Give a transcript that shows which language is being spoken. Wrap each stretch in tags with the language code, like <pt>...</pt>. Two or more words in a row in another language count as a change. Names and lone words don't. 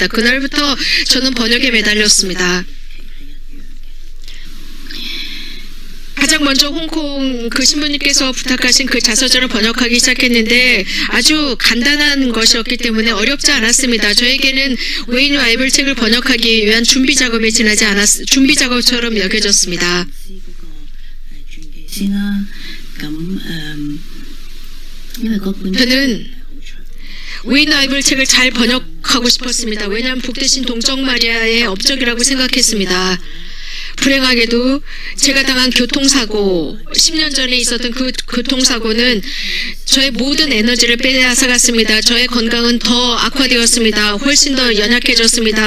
<ko>그날부터 저는 번역에 매달렸습니다. 가장 먼저 홍콩 그 신부님께서 부탁하신 그 자서전을 번역하기 시작했는데 아주 간단한 것이었기 때문에 어렵지 않았습니다. 저에게는 웨인 와이블 책을 번역하기 위한 준비 작업에 지나지 준비 작업처럼 여겨졌습니다.</ko> <yue>師嗰個傳記先啦。咁因為嗰本</yue> <ko>저는</ko> <yue>好長。</yue> <ko>웨인 와이블 책을 잘 번역하고 싶었습니다. 왜냐하면 복되신 동정 마리아의 업적이라고 생각했습니다. 불행하게도 제가 당한 교통사고, 10년 전에 있었던 그 교통사고는 저의 모든 에너지를 빼앗아갔습니다. 저의 건강은 더 악화되었습니다. 훨씬 더 연약해졌습니다.</ko>